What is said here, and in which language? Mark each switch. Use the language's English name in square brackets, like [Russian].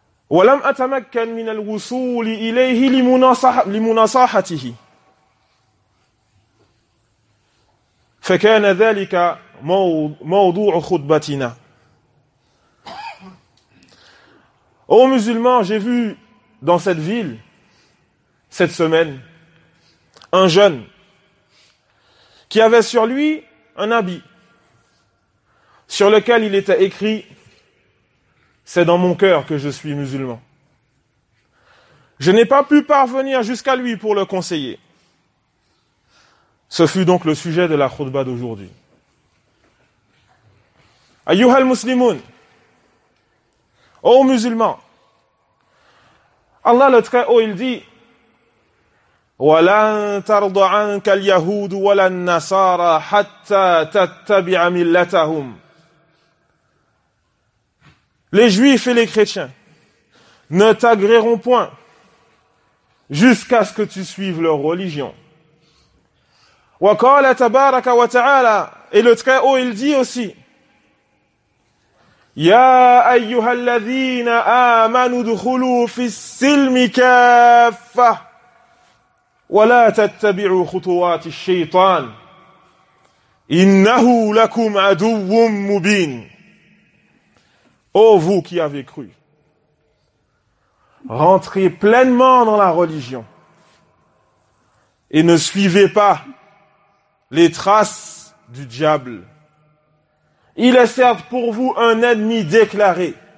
[Arabic] ولم أتمكن من الوصول إليه لمناصحته فكان ذلك موضوع خطبتنا. [French] Ô musulmans, j'ai vu dans cette ville, cette semaine, un jeune qui avait sur lui un habit sur lequel il était écrit « C'est dans mon cœur que je suis musulman ». Je n'ai pas pu parvenir jusqu'à lui pour le conseiller. Ce fut donc le sujet de la khutbah d'aujourd'hui. [Arabic] Ayyuhal muslimoun, [French] ô musulman, Allah le Très-Haut, il dit [Arabic] وَلَنْ تَرْضَ عَنْكَ الْيَهُودُ وَلَا النَّصَارَى حَتَّى تَتَّبِعَ مِلَّتَهُمْ. [French] Les juifs et les chrétiens ne t'agréeront point jusqu'à ce que tu suives leur religion. [Arabic] وَقَالَ تَبَارَكَ وَتَعَالَى. [French] Et le Très-Haut, il dit aussi [Arabic] يَا أَيُّهَا الَّذِينَ آمَنُوا ادْخُلُوا فِي السِّلْمِ كَافَّةً وَلَا تَتَّبِعُوا خُطُوَاتِ الشَّيْطَانِ إِنَّهُ لَكُمْ عَدُوٌ مُّبِينٌ. [French] Ô vous qui avez cru, rentrez pleinement dans la religion et ne suivez pas les traces du diable. Il est certes pour vous un ennemi déclaré.